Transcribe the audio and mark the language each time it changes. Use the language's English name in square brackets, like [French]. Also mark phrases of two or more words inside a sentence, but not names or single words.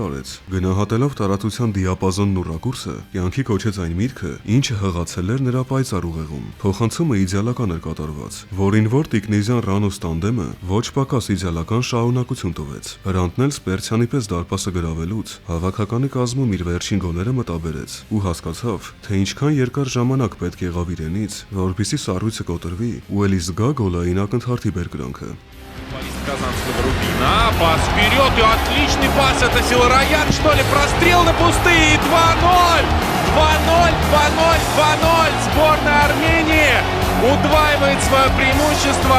[Armenian] արեց, գնահատելով տարածության դիապազոնն ու ռակուրսը, կյանքի կոչեց այն միտքը, ինչը հղացել էր նրա պայծառ ուղեղում։ Փոխանցումը իդեալական էր կատարված, որին որ Տիկնեզյան Ռանոս տանդեմը ոչ պակաս իդեալական շարունակություն տվեց։ Հրանտն էլ Սպերցյանի պես դարպասը գրավելուց հավաքականի կազմում իր վերջին գոլերը մտաբերեց ու հասկացավ, թե ինչքան երկար ժամանակ պետք եղավ իրենից, որպեսզի սառույցը կոտրվի ու էլի զգա գոլային ակնթարթի բերկրանքը։ [Russian] Казанского Рубина, пас вперед и отличный пас, это Силароян, что ли, прострел на пустые, 2-0, 2-0, 2-0, 2-0, сборная Армении удваивает свое преимущество.